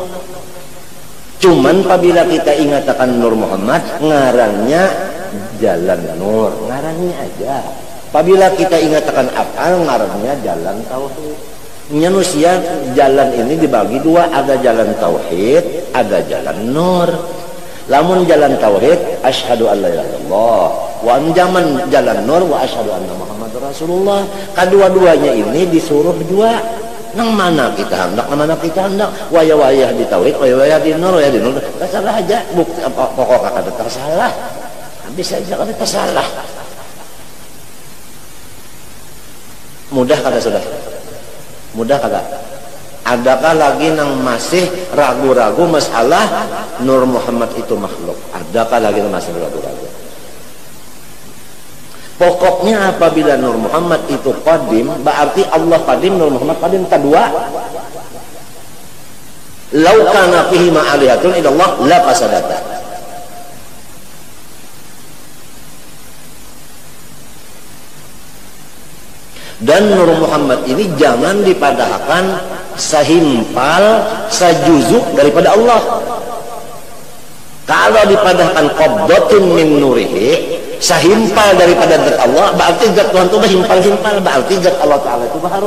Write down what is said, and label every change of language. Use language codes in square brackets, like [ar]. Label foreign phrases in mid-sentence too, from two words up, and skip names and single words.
[bjn] Cuman apabila kita ingatkan Nur Muhammad, ngarannya jalan nur, ngarannya aja. Apabila kita ingatkan af'al, ngarannya jalan tauhid. Manusia jalan ini dibagi dua, ada jalan tauhid, ada jalan nur. Lamun jalan tauhid, [ar] أشهد أن لا إله إلا الله. [bjn] Wa anjaman jalan nur [ar] وأشهد أن محمدا رسول الله. [bjn] Kedua-duanya ini disuruh dua. Nang mana kita hendak, nang mana kita hendak. Waya-waya di tauhid, waya-waya di nur, waya di nur. Tersalah aja, bukti apa pokok kada tersalah. Habis aja kada tersalah. Mudah kada sudah? Mudah kada? Adakah lagi nang masih ragu-ragu masalah Nur Muhammad itu makhluk? Adakah lagi nang masih ragu-ragu? Pokoknya apabila Nur Muhammad itu qadim, berarti Allah qadim, Nur Muhammad qadim. Kedua, [ar] لو كان فيهما آلهة إلا الله لفسدتا. [bjn] Dan Nur Muhammad ini jangan dipadahkan sehimpal, sejuzuk daripada Allah. Kalau dipadahkan [ar] قبضة من نوره, [bjn] sehimpal daripada zat Allah, berarti zat Tuhan itu berhimpal-himpal, berarti zat Allah Ta'ala itu baru.